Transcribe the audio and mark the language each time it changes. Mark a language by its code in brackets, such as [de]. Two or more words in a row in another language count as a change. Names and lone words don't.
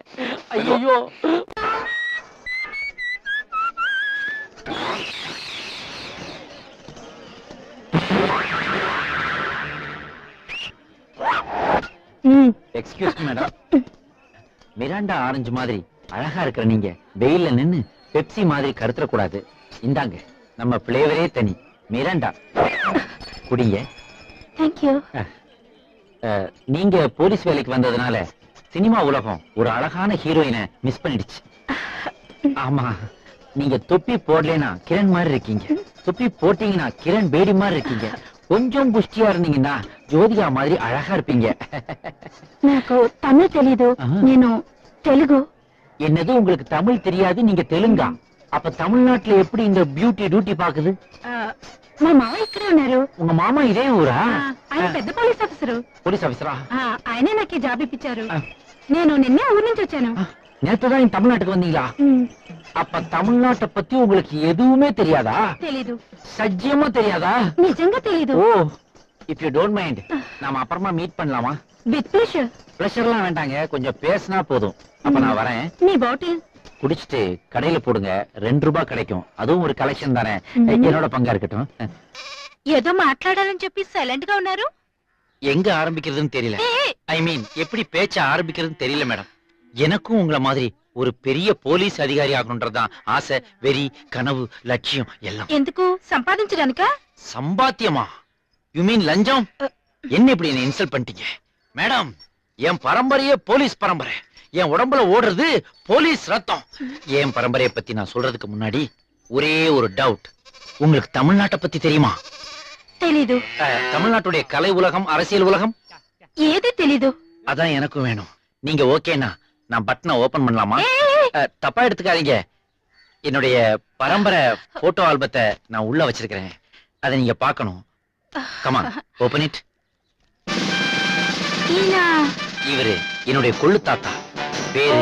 [ta] ஐயோ, [en] excuse me [ta] மேடம். மிராண்டா ஆரஞ்சு மாதிரி அழகா இருக்கிற நீங்க வெயில்ல நின்னு பெப்சி மாதிரி கருத்துற கூடாது. இந்தாங்க, நம்ம பிளேவரே தனி மிராண்டா, குடிங்க. Thank you. நீங்க போலீஸ் வேலைக்கு வந்ததுனால சினிமா உலகம் ஒரு அழகான ஹீரோயினை மிஸ் பண்ணிடுச்சு. ஆமா, நீங்க தொப்பி போடலைன்னா கிரண் மாதிரி இருக்கீங்க, தொப்பி போட்டீங்கன்னா கிரண் பேடி மாதிரி இருக்கீங்க, [te] కొంచెం పుష్టిగా [ta] இருந்தீங்கன்னா ஜோதிகா மாதிரி அழகா இருப்பீங்க. [te] నాకు తమిళ తెలీదు, నేను తెలుగు. [ta] என்னது, உங்களுக்கு தமிழ் தெரியாது, நீங்க தெலுங்கா? அப்ப தமிழ்நாட்டுல எப்படி இந்த [en] beauty duty [ta] பாக்குது? [te] మా మామ ఇక్కడే ఉన్నారు. [ta] உங்க மாமா இதே ஊரா? [te] ఆయన పెద్ద పోలీస్ ఆఫీసరు. [ta] போலீஸ் ஆபீசரா? [te] ఆయనే నాకు ఈ జాబ్ ఇప్పించారు. నేను నిన్నే ఊరి నుంచి వచ్చాను. [ta] நேத்துதான் இந்த தமிழ்நாட்டுக்கு வந்தீங்களா? அப்ப தமிழ்நாட்டை பத்தி உங்களுக்கு எதுவுமே தெரியாதா? [te] తెలీదు. [ta] சத்தியமா தெரியாதா? [te] నిజంగా తెలీదు. [en] ஓ, if you don't mind, [ta] நாம அப்புறமா மீட் பண்ணலாமா? [en] with pleasure. [ta] பிரஷர்லாம் வேண்டாங்க, கொஞ்சம் பேசினா போதும். அப்ப நான் வரேன். நீ பாட்டில் குடிச்சிட்டு கடையில போடுங்க, 2 ரூபாய் கிடைக்கும். அதுவும் ஒரு கலெக்ஷன் தானே, என்னோட பங்கா இருக்கட்டும். [te] ఏదో మాట్లాడాలని చెప్పి సైలెంట్ గా ఉన్నారు [ta] எங்க ஆரம்பிக்கிறதுன்னு தெரியல. [en] I mean [ta] எப்படி பேச்ச ஆரம்பிக்கிறதுன்னு தெரியல மேடம். எனக்கும் உங்களை மாதிரி ஒரு பெரிய போலீஸ் அதிகாரி ஆகணும்ன்றதுதான் ஆசை, வெறி, கனவு, லட்சியம் எல்லாம். [te] ఎందుకు సంపాదించడానికా [ta] சம்பாத்தியமா? [en] you mean [ta] லஞ்சம்? என்ன இப்படி என்ன இன்சல்ட் பண்ணிட்டீங்க மேடம்? என் பரம்பரையே போலீஸ் பரம்பரை. என் உடம்புல ஓடுறது போலீஸ் ரத்தம். என் பரம்பரையை பத்தி நான் சொல்றதுக்கு முன்னாடி ஒரே ஒரு டவுட். உங்களுக்கு தமிழ்நாட்டை பத்தி தெரியுமா? [te] తెలీదు [ta] தமிழ்நாட்டுடைய கலை உலகம், அரசியல் உலகம் [te] ఏది తెలీదు [ta] அதான் எனக்கும் வேணும். நீங்க ஓகேனா நான் பட்டனை ஓபன் பண்ணலாமா? தப்பா எடுத்துக்காதீங்க. என்னுடைய பரம்பரை போட்டோ ஆல்பத்தை நான் உள்ள வச்சிருக்கிறேன். அதை நீங்க பார்க்கணும். [en] come on, open it. [te] ఈయన [ta] இவரு என்னுடைய கொள்ளு தாத்தா. பேரு